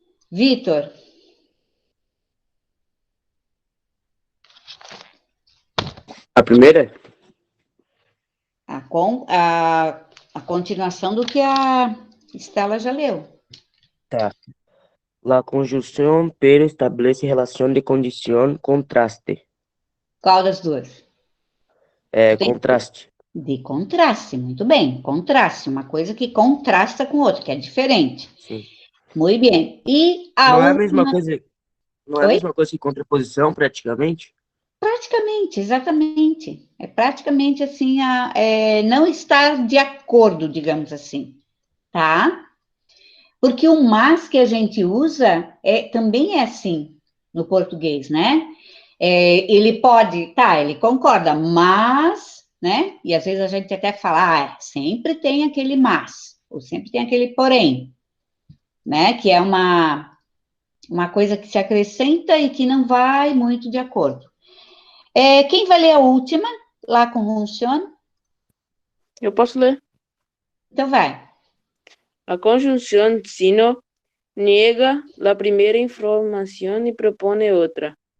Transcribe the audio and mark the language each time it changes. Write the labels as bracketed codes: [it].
[pt] Vitor? A primeira? A continuação do que a Estela já leu. Tá. [es] La conjunción pero establece relación de condición contraste. [pt] Qual das duas? Contraste. De contraste, muito bem. Contraste, uma coisa que contrasta com outra, que é diferente. Sim. Muito bem. E a Não é a mesma última... coisa, não é a Oi? mesma coisa que contraposição, praticamente? Praticamente, exatamente. É praticamente assim, não estar de acordo, digamos assim, tá? Porque o mas que a gente usa também é assim no português, né? Ele pode, tá, ele concorda, mas, né? E às vezes a gente até fala, sempre tem aquele mas, ou sempre tem aquele porém, né? Que é uma coisa que se acrescenta e que não vai muito de acordo. Quem vai ler a última, lá com conjunção? Eu posso ler. Então vai. [es] A conjunción sino niega la primera información y propone otra.